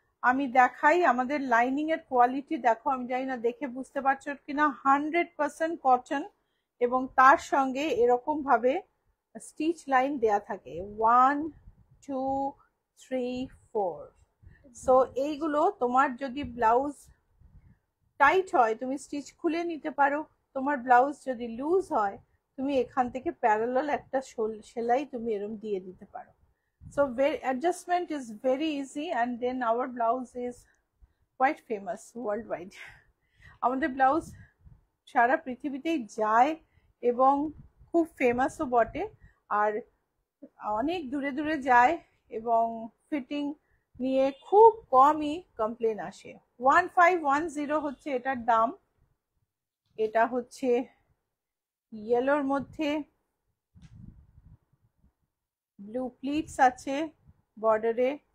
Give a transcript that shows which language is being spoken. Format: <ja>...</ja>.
<bn>আমি দেখাই আমাদের লাইনিং এর কোয়ালিটি দেখো, আমি জানি না দেখে বুঝতে পারছো কিনা, 100% কটন, এবং তার সঙ্গে এরকম ভাবে স্টিচ লাইন দেয়া থাকে 1 2 3 4। সো এইগুলো তোমার যদি ব্লাউজ টাইট হয় তুমি স্টিচ খুলে নিতে পারো, তোমার ব্লাউজ যদি লুজ হয় তুমি এখান থেকে প্যারালাল একটা সেলাই তুমি এরকম দিয়ে দিতে পারো।</bn> <en>So adjustment is very easy, and then our blouse is quite famous worldwide.</en> <bn>আমাদের ব্লাউজ সারা পৃথিবীতেই যায় এবং খুব ফেমাসও বটে, আর অনেক দূরে দূরে যায় এবং ফিটিং নিয়ে খুব কমই কমপ্লেন আসে। 1510 হচ্ছে এটার দাম। এটা হচ্ছে ইয়েলোর মধ্যে ব্লু প্লিটস আছে বর্ডারে।</bn>